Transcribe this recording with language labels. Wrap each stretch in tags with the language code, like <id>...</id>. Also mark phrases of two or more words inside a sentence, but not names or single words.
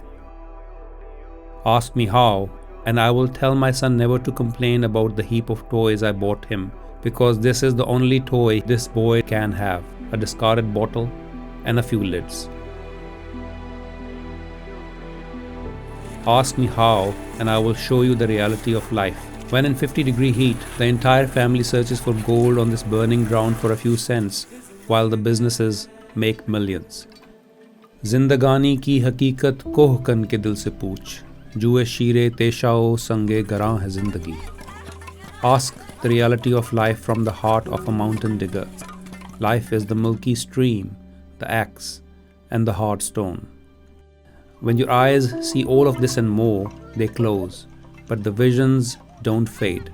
<en>Ask me how, and I will tell my son never to complain about the heap of toys I bought him, because this is the only toy this boy can have, a discarded bottle and a few lids. Ask me how, and I will show you the reality of life. When in 50-degree heat, the entire family searches for gold on this burning ground for a few cents, while the businesses make millions.</en> <ur>زندگانی کی حقیقت کوہکن کے دل سے پوچھ, جوئے شیر و تیشہ و سنگ گراں ہے زندگی.</ur> <en>Ask the reality of life from the heart of a mountain digger. Life is the milky stream, the axe, and the hard stone. When your eyes see all of this and more, they close, but the visions don't fade.</en>